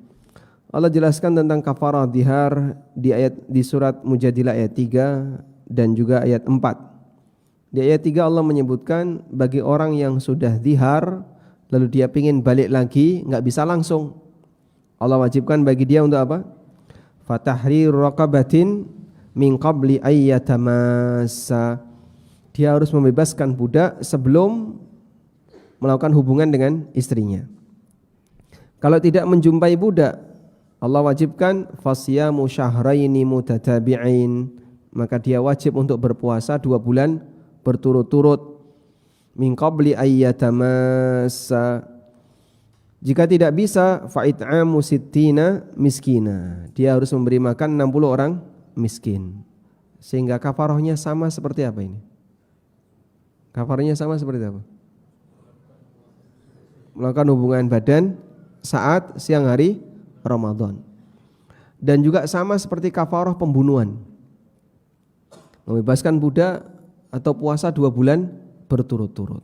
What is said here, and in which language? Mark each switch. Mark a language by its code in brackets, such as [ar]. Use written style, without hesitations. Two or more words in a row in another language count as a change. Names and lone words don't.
[id] Allah jelaskan tentang kafarah dihar di surat Mujadilah ayat 3 dan juga ayat 4. Di ayat 3 Allah menyebutkan bagi orang yang sudah dihar lalu dia ingin balik lagi, enggak bisa langsung. Allah wajibkan bagi dia untuk apa? [ar] فتحرير رقبة من قبل أن يتماسا. [id] Dia harus membebaskan budak sebelum melakukan hubungan dengan istrinya. Kalau tidak menjumpai budak, Allah wajibkan [ar] فصيام شهرين متتابعين, [id] maka dia wajib untuk berpuasa 2 bulan berturut-turut. [ar] من قبل أن يتماسا. [id] Jika tidak bisa [ar] فإطعام ستين مسكينا, [id] dia harus memberi makan 60 orang miskin. Sehingga kafarahnya sama seperti apa ini? Kafarahnya sama seperti apa? Melakukan hubungan badan saat siang hari Ramadan. Dan juga sama seperti kafarah pembunuhan, membebaskan budak atau puasa 2 bulan berturut-turut.